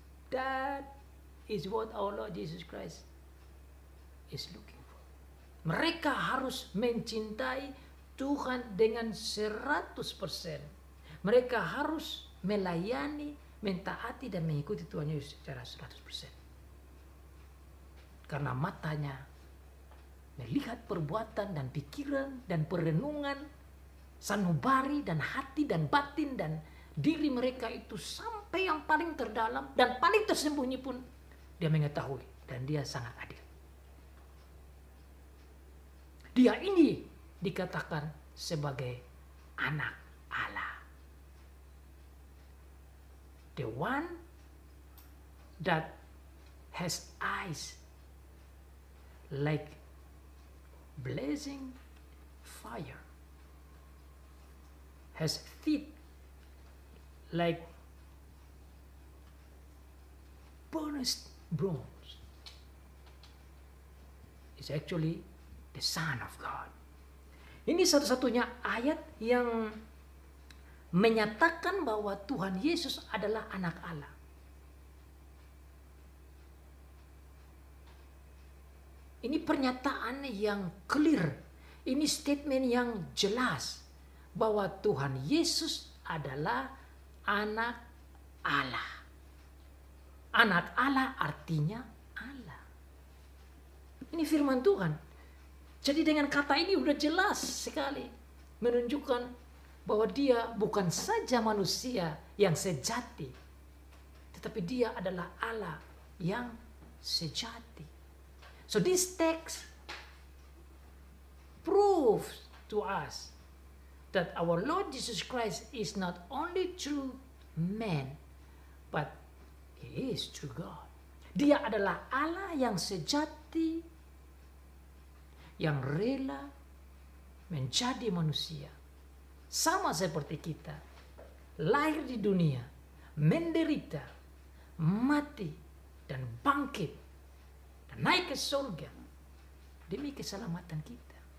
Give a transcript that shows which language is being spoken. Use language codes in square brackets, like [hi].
[en] That is what our Lord Jesus Christ is looking for. [id] Mereka harus mencintai Tuhan dengan 100%. Mereka harus melayani, mentaati dan mengikuti Tuhan Yesus secara 100%. Karena matanya melihat perbuatan dan pikiran dan perenungan sanubari dan hati dan batin dan diri mereka itu sampai yang paling terdalam dan paling tersembunyi pun dia mengetahui, dan dia sangat adil. Dia ini dikatakan sebagai anak Allah. [en] The one that has eyes like blazing fire, has feet like burnished bronze, is actually the Son of God. [id] Ini satu-satunya ayat yang menyatakan bahwa Tuhan Yesus adalah anak Allah. Ini pernyataan yang clear. Ini statement yang jelas bahwa Tuhan Yesus adalah anak Allah. Anak Allah artinya Allah. Ini firman Tuhan. Jadi dengan kata ini udah jelas sekali menunjukkan bahwa dia bukan saja manusia yang sejati, tetapi dia adalah Allah yang sejati. [en] So this text proves to us that our Lord Jesus Christ is not only true man, but he is true God. [id] Dia adalah Allah yang sejati, yang rela menjadi manusia. Sama seperti kita. Lahir di dunia, menderita, mati, dan bangkit, dan naik ke surga demi keselamatan kita.